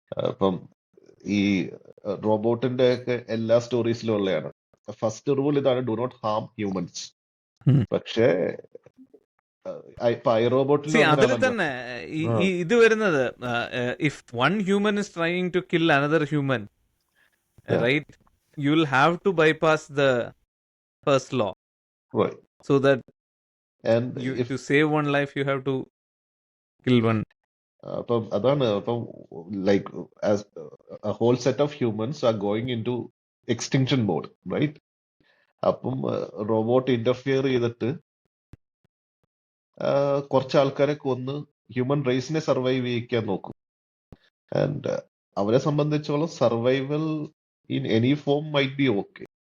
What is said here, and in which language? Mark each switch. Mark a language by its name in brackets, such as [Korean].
[Malayalam] അപ്പം ഈ റോബോട്ടിന്റെ ഒക്കെ എല്ലാ സ്റ്റോറീസിലും ഉള്ളതാണ്. [English] first rule [Malayalam] ഇതാണ്, [English] Do not harm humans. Hmm. [Malayalam] പക്ഷേ ഇപ്പൊ ഐ റോബോട്ടിൽ [English] See, [Malayalam] അതിൽ തന്നെ ഇത് വരുന്നത് [English] If one human is trying to kill another human, Yeah. right, you will have to bypass the first law so that to save one life you have to kill one. [Malayalam] അപ്പം അതാണ്. അപ്പം [English] Like as a whole set of humans are going into extinction mode, right? [Malayalam] അപ്പം robot interfere ചെയ്തിട്ട് കുറച്ച് ആൾക്കാരെ കൊന്ന് human റേസിനെ survive ചെയ്യിക്കാൻ നോക്കും. [English] and [Malayalam] അവരെ സംബന്ധിച്ചോളം [English] Survival in any form might be okay.